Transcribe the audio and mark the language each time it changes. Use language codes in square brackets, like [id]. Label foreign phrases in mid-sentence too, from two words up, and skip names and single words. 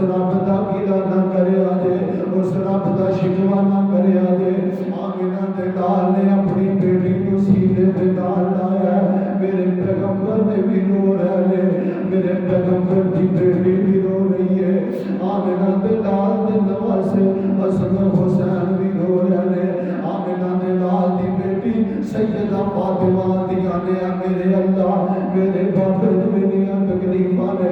[pa] رب دا گلہ نہ کریا جے اس رب دا شکوہ نہ کریا جے آمنہ دے لال نے اپنی بیٹی کو سینے پہ ڈال لایا [ur] میرے پیغمبر نے بھی رو رہے میرے پیغمبر کی بیٹی بھی رو رہی ہے [pa] آمنہ دے لال دے نواسے حسن و حسین بھی رو رہے آمنہ دے لال دی بیٹی سیدہ فاطمہ دیا نے میرے اللہ میرے بابے دنیا تکلیفاں نے